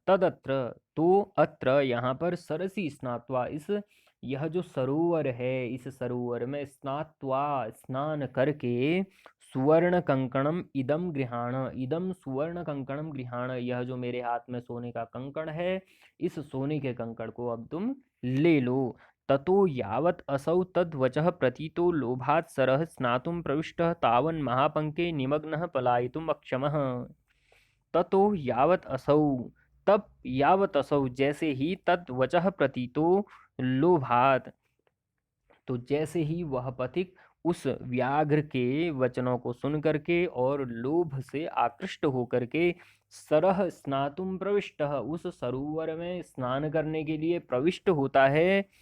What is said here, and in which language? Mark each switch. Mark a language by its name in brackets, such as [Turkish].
[Sanskrit] तदत्र, [Hindi] तो अत्र यहाँ पर [Sanskrit] सरसि स्नात्वा, [Hindi] इस, यह जो सरोवर है, इस सरोवर में स्नात्वा, स्नान करके, [Sanskrit] सुवर्ण कंकणम इदम गृहाण, इदम सुवर्ण कंकणम गृहाण, [Hindi] यह जो मेरे हाथ में सोने का कंकण है, इस सोने के कंकड़ को अब तुम ले लो। [Sanskrit] ततो यावत् असौ तद्वचः प्रतीतो लोभात् सरः स्नातुं प्रविष्टः तावन् महापंके निमग्नः पलायितुम् अक्षमः। ततो यावत् असौ, [Hindi] तब [Sanskrit] यावत् असौ, [Hindi] जैसे ही, [Sanskrit] तद्वचः प्रतीतो लोभात्, [Hindi] तो जैसे ही वह पथिक उस व्याघ्र के वचनों को सुन करके और लोभ से आकृष्ट होकर के [Sanskrit] सरह स्नातुम प्रविष्ट, [Hindi] उस सरोवर में स्नान करने के लिए प्रविष्ट होता है।